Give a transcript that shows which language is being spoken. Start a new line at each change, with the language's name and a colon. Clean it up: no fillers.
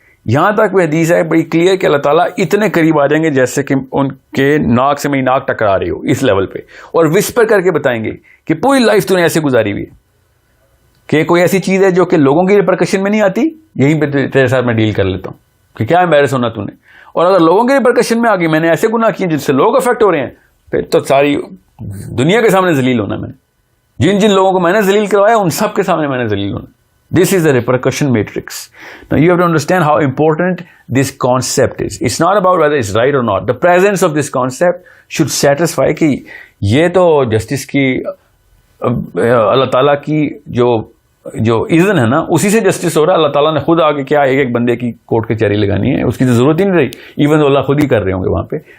Urdu: یہاں تک وہ حدیث ہے بڑی کلیئر کہ اللہ تعالیٰ اتنے قریب آ جائیں گے جیسے کہ ان کے ناک سے میری ناک ٹکرا رہی ہو, اس لیول پہ, اور وسپر کر کے بتائیں گے کہ پوری لائف تو نے ایسے گزاری ہوئی ہے کہ کوئی ایسی چیز ہے جو کہ لوگوں کی ریپرکشن میں نہیں آتی, یہیں پہ تیرے ساتھ میں ڈیل کر لیتا ہوں کہ کیا ایمبیرس ہونا تو نے. اور اگر لوگوں کی ریپرکشن میں آ گئی, میں نے ایسے گناہ کیے جس سے لوگ افیکٹ ہو رہے ہیں, پھر تو ساری دنیا کے سامنے ذلیل ہونا. میں نے جن لوگوں کو میں نے ذلیل کروایا ان سب کے سامنے میں نے ذلیل ہونا.
English: This is the repercussion matrix. Now you have to understand how important this concept is. It's not about whether it's right or not. The presence of this concept should satisfy
Urdu: کہ یہ تو جسٹس کی اللہ تعالیٰ کی جو اذن ہے نا اسی سے جسٹس ہو رہا ہے. اللہ تعالیٰ نے خود آگے کیا ایک ایک بندے کی کوٹ کچہری لگانی ہے, اس کی تو ضرورت ہی نہیں رہی, ایون تو اللہ خود ہی کر رہے ہوں گے وہاں پہ.